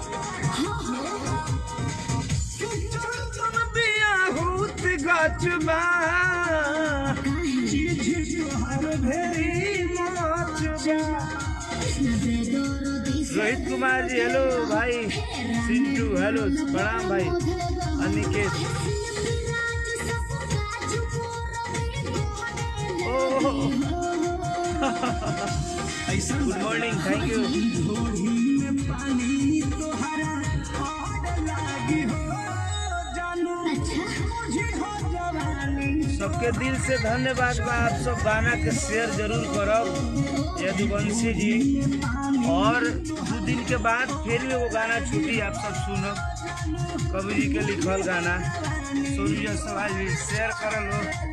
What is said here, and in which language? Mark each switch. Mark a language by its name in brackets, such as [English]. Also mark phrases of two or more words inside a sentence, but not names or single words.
[Bhojpuri] रोहित कुमार जी हेलो भाई सिंटू हेलो प्रणाम भाई अनिकेत [English] good morning thank you [Bhojpuri] सबके दिल से धन्यवाद बा। आप सब गाना के शेयर जरूर करब यदुवंशी जी और 2 दिन के बाद फिर भी वो गाना छूटी आप सब सुनब कवि जी के लिखल गाना सोनू जायसवाल जी शेयर करल हो